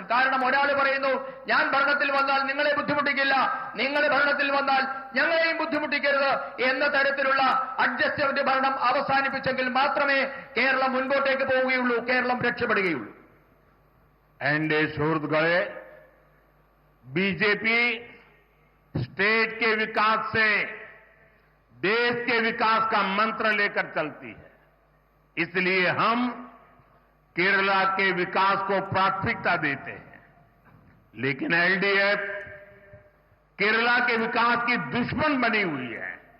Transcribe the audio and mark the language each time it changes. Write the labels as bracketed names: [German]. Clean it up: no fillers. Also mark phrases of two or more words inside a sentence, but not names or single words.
[Malayalam] കാരണം ഒരാൾ പറയുന്നു, ഞാൻ ഭരണത്തിൽ വന്നാൽ നിങ്ങളെ ബുദ്ധിമുട്ടിക്കില്ല, നിങ്ങൾ ഭരണത്തിൽ വന്നാൽ ഞങ്ങളെയും ബുദ്ധിമുട്ടിക്കരുത് എന്ന തരത്തിലുള്ള അഡ്ജസ്റ്റ്മെന്റ് ഭരണം അവസാനിപ്പിച്ചെങ്കിൽ മാത്രമേ കേരളം മുൻപോട്ടേക്ക് പോവുകയുള്ളൂ, കേരളം രക്ഷപ്പെടുകയുള്ളൂ. എന്റെ സുഹൃത്തുക്കളെ, [Hindi] बीजेपी स्टेट के विकास से देश के विकास का मंत्र लेकर चलती है. इसलिए हम केरला के विकास को प्राथमिकता देते हैं. लेकिन LDF केरला के विकास की दुश्मन बनी हुई है.